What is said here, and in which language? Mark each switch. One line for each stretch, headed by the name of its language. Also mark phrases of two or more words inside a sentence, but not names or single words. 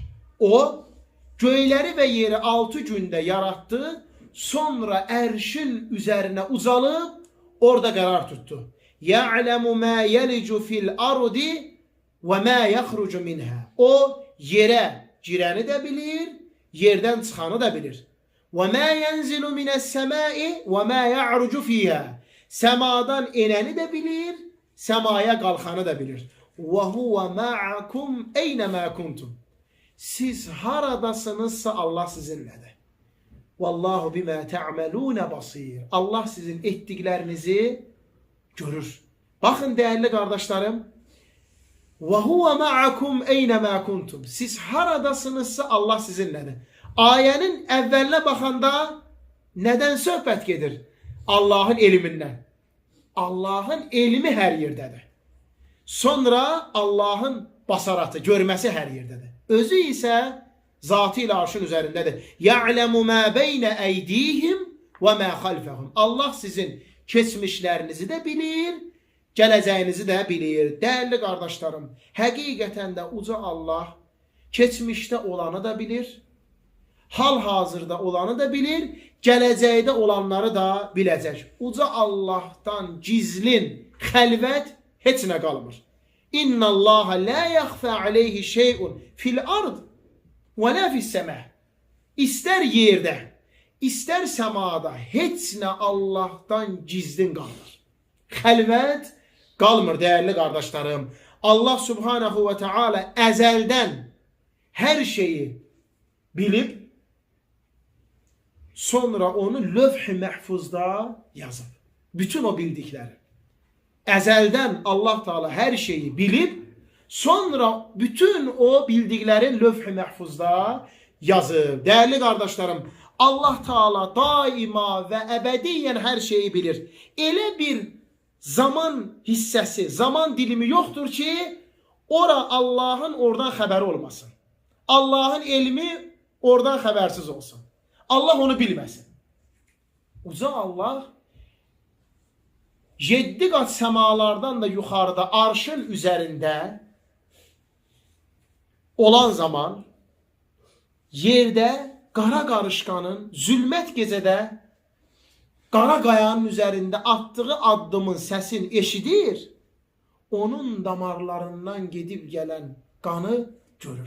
Turkish: O göyleri ve yeri 6 günde yarattı. Sonra erşin üzerine uzalıp orada karar tuttu.
Arabic: "يعلم ما يلج في الأرض وما يخرج منها."
Turkish: O yere gireni de bilir, yerden çıkanı da bilir.
Arabic: وَمَا يَنْزِلُ مِنَ السَّمَاءِ وَمَا يَعْرُجُ فِيهَا.
Turkish: Semadan ineni de bilir, semaya kalkanı da bilir.
Arabic: وَهُوَ مَعَكُمْ اَيْنَمَا كُنْتُمْ.
Turkish: Siz haradasınızsa Allah sizinledir.
Arabic: وَاللّٰهُ بِمَا تَعْمَلُونَ بَصِيرٌ.
Turkish: Allah sizin ettiklerinizi görür. Bakın değerli kardeşlerim.
Arabic: وَهُوَ مَعَكُمْ اَيْنَمَا كُنْتُمْ.
Turkish: Siz haradasınızsa Allah sizinledir. Ayenin evveline bakanda neden
Azerbaijani: söhbət gedir?
Turkish: Allah'ın eliminden. Allah'ın elmi her yerdedir. Sonra Allah'ın basaratı, görmesi her yerdedir. Özü ise zatıyla arşın üzerindedir.
Arabic: يعلم ما بين أيديهم وما خلفهم.
Azerbaijani: Allah sizin keçmişlerinizi de bilir, gələcəyinizi de bilir.
Turkish: Değerli kardeşlerim,
Azerbaijani: həqiqətən də uca Allah keçmişte olanı da bilir, hal-hazırda olanı da bilir, gələcəkdə olanları da biləcək. Uca Allah'tan gizlin, xəlvət heç nə qalmır.
Arabic: إن الله لا يخفى عليه شيء في الأرض ولا في السماء.
Azerbaijani: İstər yerdə, istər səmada heç nə Allah'tan gizlin qalmır. Xəlvət qalmır
Turkish: değerli kardeşlerim.
Azerbaijani: Allah
Arabic: سبحانه وتعالى
Azerbaijani: əzəldən her şeyi bilib, sonra onu lövh-i məhfuzda yazıb.
Turkish: Bütün o bildikleri.
Azerbaijani: Əzəldən Allah Teala her şeyi bilib, sonra bütün o bildiklerin lövh-i məhfuzda yazıb.
Turkish: Değerli kardeşlerim, Allah Teala daima ve ebediyen her şeyi bilir.
Azerbaijani: Elə bir zaman hissəsi,
Turkish: zaman dilimi yoktur ki, Allah'ın oradan haberi olmasın. Allah'ın elmi oradan habersiz olsun.
Azerbaijani: Allah onu bilməsin. Uca Allah 7 qat semalardan da yuxarıda arşın üzerinde olan zaman yerde qara qarışqanın zülmət gecədə qara qayanın üzərində atdığı addımın səsini eşidir, onun damarlarından gedib gələn qanı görür.